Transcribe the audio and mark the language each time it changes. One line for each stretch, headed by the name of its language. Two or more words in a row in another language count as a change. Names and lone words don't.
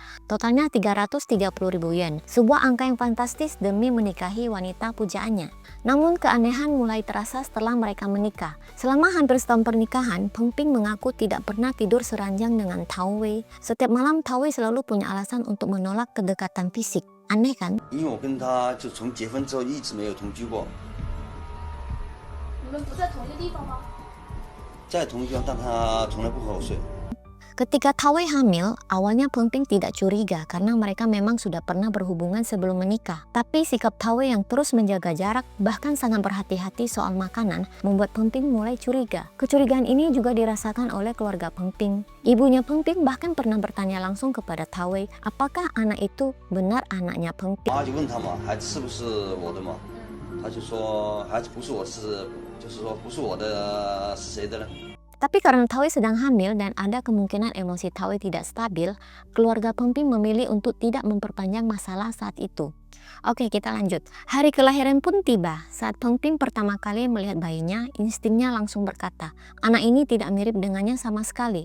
Indonesian: Totalnya 330 ribu yen, sebuah angka yang fantastis demi menikahi wanita pujaannya. Namun keanehan mulai terasa setelah mereka menikah. Selama hampir setahun pernikahan, Peng Ping mengaku tidak pernah tidur seranjang dengan Tao Wei. Setiap malam Tao Wei selalu punya alasan untuk menolak kedekatan fisik. Aneh kan?
Chinese: 因为我跟他就从结婚之后一直没有同居过。你们不在同一个地方吗？在同一个地方，但他从来不和我睡。
Indonesian: Ketika Tao Wei hamil, awalnya Peng Ping tidak curiga karena mereka memang sudah pernah berhubungan sebelum menikah. Tapi sikap Tao Wei yang terus menjaga jarak, bahkan sangat berhati-hati soal makanan, membuat Peng Ping mulai curiga. Kecurigaan ini juga dirasakan oleh keluarga Peng Ping. Ibunya Peng Ping bahkan pernah bertanya langsung kepada Tao Wei, apakah anak itu benar anaknya Peng Ping.
Chinese: 妈就问他嘛，孩子是不是我的嘛？他就说孩子不是我就是说不是我的，是谁的呢？
Indonesian: Tapi karena Tao Wei sedang hamil dan ada kemungkinan emosi Tao Wei tidak stabil, keluarga Peng Ping memilih untuk tidak memperpanjang masalah saat itu. Oke, kita lanjut. Hari kelahiran pun tiba. Saat Peng Ping pertama kali melihat bayinya, instingnya langsung berkata, anak ini tidak mirip dengannya sama sekali.